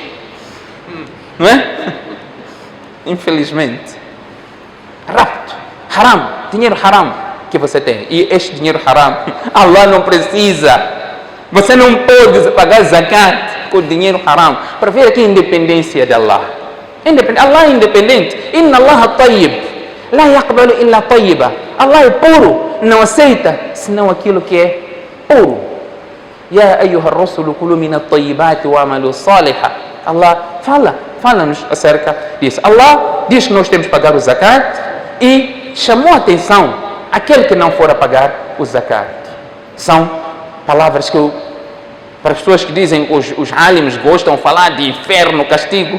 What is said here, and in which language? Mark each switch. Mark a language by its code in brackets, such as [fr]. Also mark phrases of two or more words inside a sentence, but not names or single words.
[pt] Não é? Infelizmente. Rapto. Haram. Dinheiro haram que você tem. E este dinheiro haram, Allah não precisa. Você não pode pagar zakat com dinheiro haram. Para ver aqui a independência de Allah. Allah é independente. [ar] إن الله طيب. لا يقبل إلا طيبا. [pt] Allah é puro. Não aceita senão aquilo que é puro. [ar] يا أيها الرسل كلوا من الطيبات واعملوا صالحا. [pt] Allah fala-nos acerca disso. Allah diz que nós temos que pagar o zakat e chamou a atenção aquele que não for a pagar o zakat. São palavras que para as pessoas que dizem que os alims gostam de falar de inferno, castigo.